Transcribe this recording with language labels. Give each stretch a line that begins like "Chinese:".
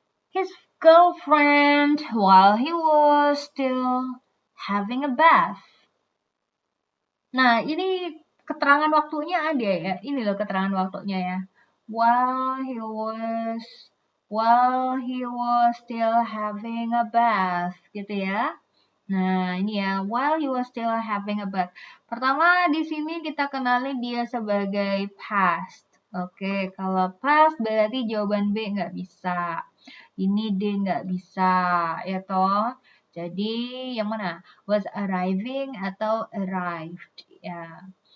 English: His girlfriend, while he was still having a bath.
Indonesian: Nah, ini keterangan waktunya ada ya. Ini loh keterangan waktunya ya.
English: While he was still having a bath
Indonesian: gitu ya. Nah, ini ya,
English: while he was still having a bath.
Indonesian: Pertama di sini kita kenali dia sebagai past. Oke, kalau past berarti jawaban B nggak bisa. Ini D nggak bisa, ya toh. Jadi yang mana?
English: Was arriving atau arrived? Ya.